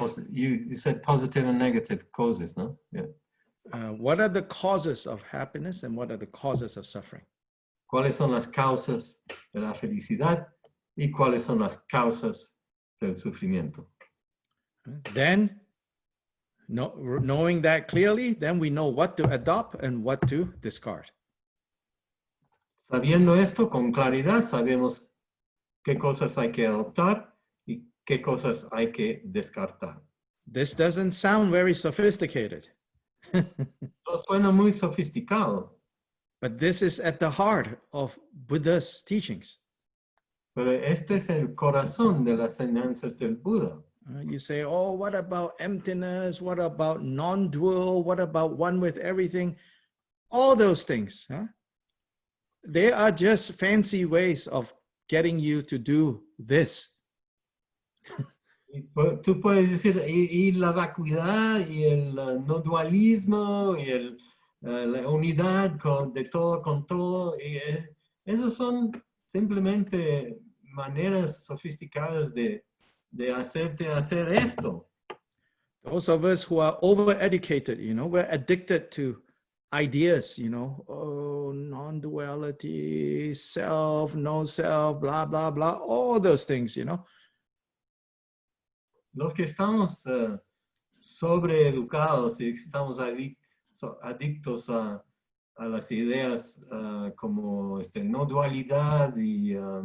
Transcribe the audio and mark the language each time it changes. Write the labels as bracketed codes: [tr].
[en] You said positive and negative causes, no? Yeah. What are the causes of happiness and what are the causes of suffering? [es] ¿Cuáles son las causas de la felicidad y cuáles son las causas del sufrimiento? [en] Then, knowing that clearly, then we know what to adopt and what to discard. [es] Sabiendo esto con claridad, sabemos qué cosas hay que adoptar y qué cosas hay que descartar. [en] This doesn't sound very sophisticated. [es] No suena muy sofisticado. [en] But this is at the heart of Buddha's teachings. [es] Pero este es el corazón de las enseñanzas del Buda. [en] You say, oh, what about emptiness? What about non-dual? What about one with everything? All those things. They are just fancy ways of getting you to do this. [es] Tú puedes decir, y la vacuidad, y el no dualismo, y la unidad de todo con todo. Y esos son simplemente maneras sofisticadas de hacerte hacer esto. [en] Those of us who are over-educated, you know, we're addicted to ideas, you know, oh, non-duality, self, no self, blah, blah, blah, all those things, you know. [es] Los que estamos sobreeducados y estamos adictos a las ideas como no dualidad y